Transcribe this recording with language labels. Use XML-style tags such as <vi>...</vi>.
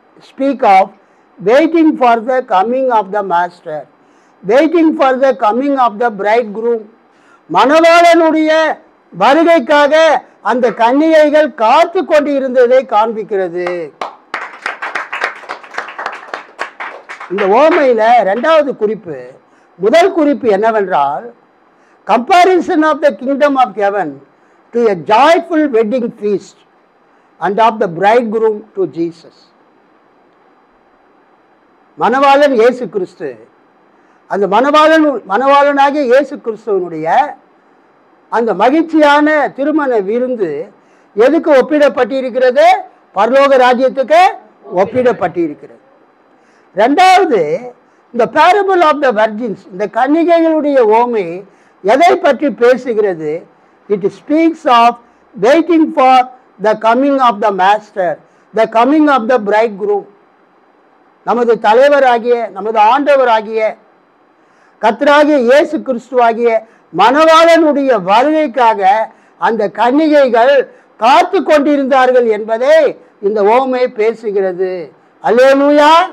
<en>Speak of waiting for the coming of the master, waiting for the coming of the bridegroom.</en> <ta>மணவாளனுடைய வருகைக்காக அந்த கன்னிகைகள் காத்து கொண்டு இருந்ததை காண்பிக்கிறது. இந்த ஓமையில 2வது குறிப்பு, முதல் குறிப்பு என்னவென்றால்,</ta> <en>comparison of the kingdom of heaven to a joyful wedding feast and of the bridegroom to Jesus.</en> <ta>மணவாளன் இயேசு கிறிஸ்து, அந்த மணவாளனாகிய இயேசு கிறிஸ்துவனுடைய அந்த மகிழ்ச்சியான திருமண விருந்து எதுக்கு ஒப்பிடப்பட்டிருக்கிறது? பரலோக ராஜ்யத்துக்கு ஒப்பிடப்பட்டிருக்கிறது. 2வது, இந்த</ta> <en>parable of the virgins,</en> <ta>இந்த கன்னிகைகளுடைய ஓமை எதை பற்றி பேசுகிறது?</ta> <en>It speaks of waiting for the coming of the master, the coming of the bridegroom.</en> <ta>நமது தலைவராகிய, நமது ஆண்டவராகிய கர்த்தராகிய இயேசு கிறிஸ்துவாகிய மணவாளனுடைய வருகைக்காக அந்த கன்னிகைகள் காத்து கொண்டிருந்தார்கள் என்பதை இந்த ஓமை பேசுகிறது. அல்லேலூயா.</ta>